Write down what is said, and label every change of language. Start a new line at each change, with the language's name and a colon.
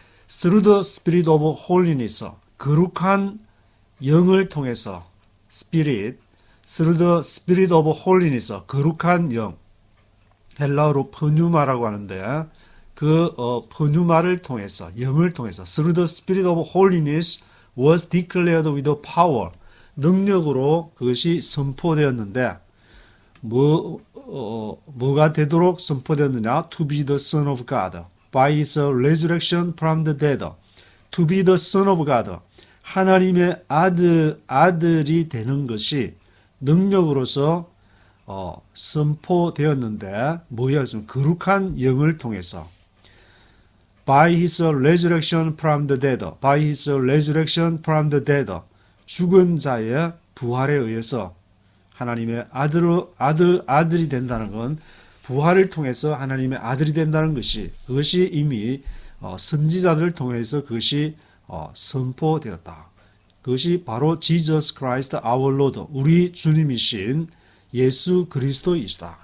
English: through the Spirit of holiness,
Korean: 거룩한 영을 통해서
English: Spirit, through the Spirit of holiness,
Korean: 거룩한 영, 헬라어로 pneumara고 하는데 그 pneuma를 통해서, 영을 통해서
English: through the Spirit of holiness was declared with the power,
Korean: 능력으로 그것이 선포되었는데 뭐가 되도록 선포되었느냐?
English: To be the Son of God by his resurrection from the dead. To be the Son of God.
Korean: 하나님의 아들이 되는 것이 능력으로서 선포되었는데 뭐였습니까? 거룩한 영을 통해서
English: by his resurrection from the dead. by his resurrection from the dead.
Korean: 죽은 자의 부활에 의해서 하나님의 아들이 된다는 건 부활을 통해서 하나님의 아들이 된다는 그것이 이미 선지자들을 통해서 그것이 선포되었다. 그것이 바로
English: Jesus Christ our Lord,
Korean: 우리 주님이신 예수 그리스도이시다.